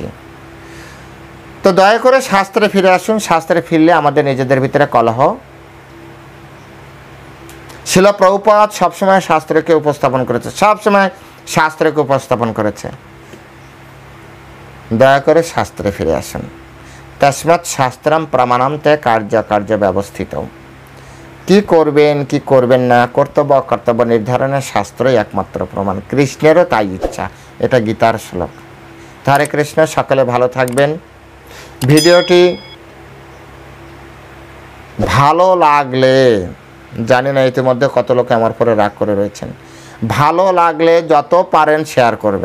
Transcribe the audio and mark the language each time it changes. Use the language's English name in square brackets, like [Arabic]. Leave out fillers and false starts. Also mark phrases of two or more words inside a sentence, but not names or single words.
[Bangla] তো দয়া করে শাস্ত্রে ফিরে আসুন। শাস্ত্রে ফিরলে আমাদের নিজেদের ভিতরে কলহ, শিল প্রভুপাদ সবসময় শাস্ত্রকে উপস্থাপন করেছে, সবসময় শাস্ত্রকে উপস্থাপন করেছে। দয়া করে শাস্ত্রে ফিরে আসুন। [Sanskrit] তস্মাৎ শাস্ত্রম প্রমাণম তে কার্য কার্য ব্যবস্থিত। [Bangla] কি করবেন কি করবেন না, কর্তব্য অকর্তব্য নির্ধারণের শাস্ত্রই একমাত্র প্রমাণ। কৃষ্ণেরও তাই ইচ্ছা। এটা গীতার শ্লোক। হরে কৃষ্ণ। সকলে ভালো থাকবেন। ভিডিওটি ভালো লাগলে, জানি না ইতিমধ্যে কত লোকে আমার পরে রাগ করে রয়েছেন, ভালো লাগলে যত পারেন শেয়ার করবেন।